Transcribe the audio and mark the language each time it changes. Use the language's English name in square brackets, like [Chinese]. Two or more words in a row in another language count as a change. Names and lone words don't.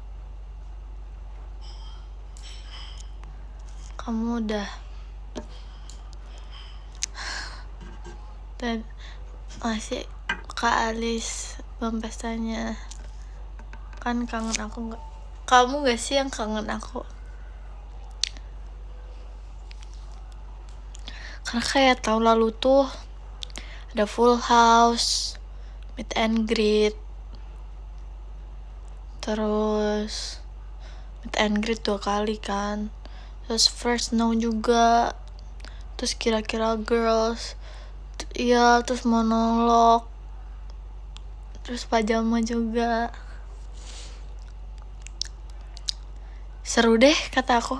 [Indonesian] Kamu udah dan masih Kak Alis belum pestanya. Kan kangen aku gak? Kamu gak sih yang kangen aku? Karena kayak tahun lalu tuh ada Full House, Meet and Greet, terus Meet and Greet 2 kali kan, terus First Snow juga, terus Kira-Kira Girls, iya, terus monolog, terus pajama juga. Seru deh kata aku.